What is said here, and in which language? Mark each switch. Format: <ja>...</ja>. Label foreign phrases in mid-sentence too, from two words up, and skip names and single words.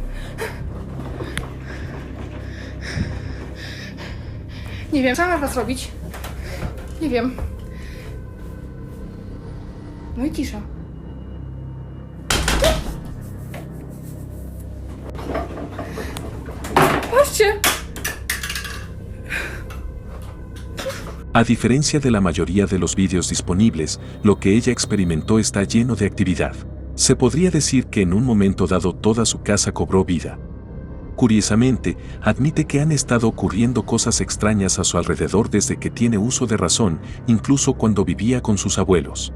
<pl>Nie wiem, co mam teraz robić? Nie wiem. No i cisza. Patrzcie!</pl> <es>A diferencia de la mayoría de los vídeos disponibles, lo que ella experimentó está lleno de actividad. Se podría decir que en un momento dado toda su casa cobró vida. Curiosamente, admite que han estado ocurriendo cosas extrañas a su alrededor desde que tiene uso de razón, incluso cuando vivía con sus abuelos.</es>